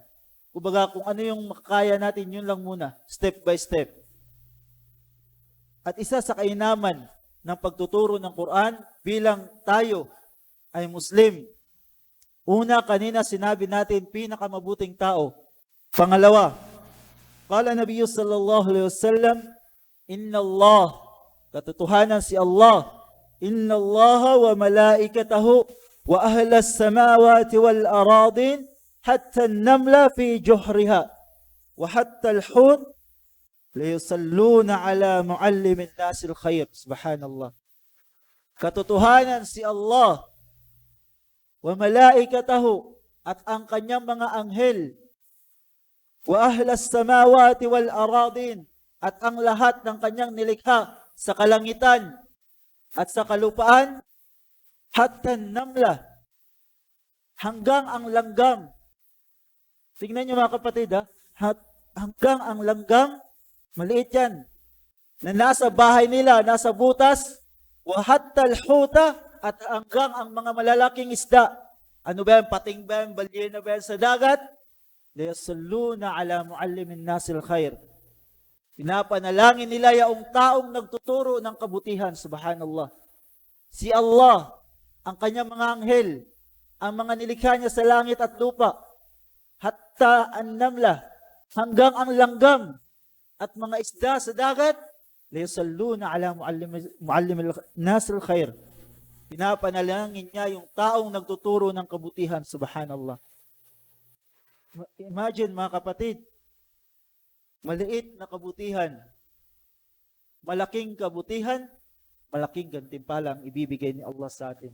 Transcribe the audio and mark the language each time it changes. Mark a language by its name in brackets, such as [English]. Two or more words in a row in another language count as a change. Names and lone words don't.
[Filipino] Kumbaga, kung ano yung makakaya natin, yun lang muna, [English] step by step. [Filipino] At isa sa kainaman ng pagtuturo ng Quran bilang tayo ay Muslim. Una, kanina sinabi natin, pinakamabuting tao. Pangalawa, [Arabic] قال النبي صلى الله عليه وسلم إن الله, [Filipino] katotohanan si Allah, [Arabic] إن الله وملائكته وأهل السماوات والأرضين حتى النملة في جحرها وحتى الحوت ليصلون على معلم الناس الخير. [Filipino] Subhanallah. Katotohanan si Allah [Arabic] وملائكته, [Filipino] at ang kanyang mga anghel, [Arabic] وأهل السماوات والأرضين, [Filipino] at ang lahat ng kanyang nilikha sa kalangitan at sa kalupaan, [Arabic] حتى النملة, [Filipino] hanggang ang langgam. Tingnan niyo mga kapatid, hanggang ang langgam, maliit yan, na nasa bahay nila, nasa butas, [Arabic] وحتى الحوت, [Filipino] at hanggang ang mga malalaking isda. Ano ba yan? Pating ba yan? Balyena ba yan sa dagat? [Arabic] ليصلون على معلم الناس الخير. [Filipino] Pinapanalangin nila yung taong nagtuturo ng kabutihan. Subhanallah. Si Allah, ang kanyang mga anghel, ang mga nilikha niya sa langit at lupa, [Arabic] حتى النملة, [Filipino] hanggang ang langgam at mga isda sa dagat, [Arabic] ليصلون على معلم الناس الخير. [Filipino] Pinapanalangin niya yung taong nagtuturo ng kabutihan. Subhanallah. Imagine mga kapatid, maliit na kabutihan, malaking kabutihan, malaking gantimpala ang ibibigay ni Allah sa atin.